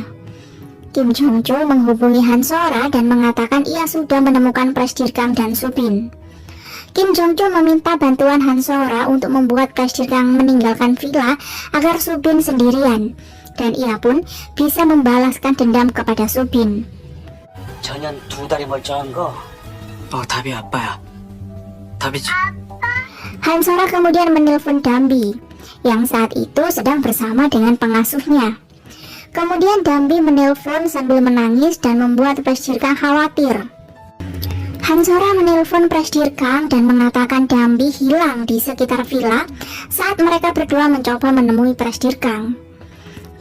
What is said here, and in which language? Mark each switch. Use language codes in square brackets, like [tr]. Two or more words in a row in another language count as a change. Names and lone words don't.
[id] Kim Jong-chul menghubungi Han Sora dan mengatakan ia sudah menemukan Presdirkang dan Subin. Kim Jong-chul meminta bantuan Han Sora untuk membuat Presdirkang meninggalkan villa agar Subin sendirian, dan ia pun bisa membalaskan dendam kepada Subin. [ko] 전혀 두 다리 멀쩡한 거. 답이 아빠야. 답이지. [id] Han Sora kemudian menelpon Dambi, yang saat itu sedang bersama dengan pengasuhnya. Kemudian Dambi menelpon sambil menangis dan membuat Presdirkang khawatir. Han Sora menelpon Presdirkang dan mengatakan Dambi hilang di sekitar villa saat mereka berdua mencoba menemui Presdirkang.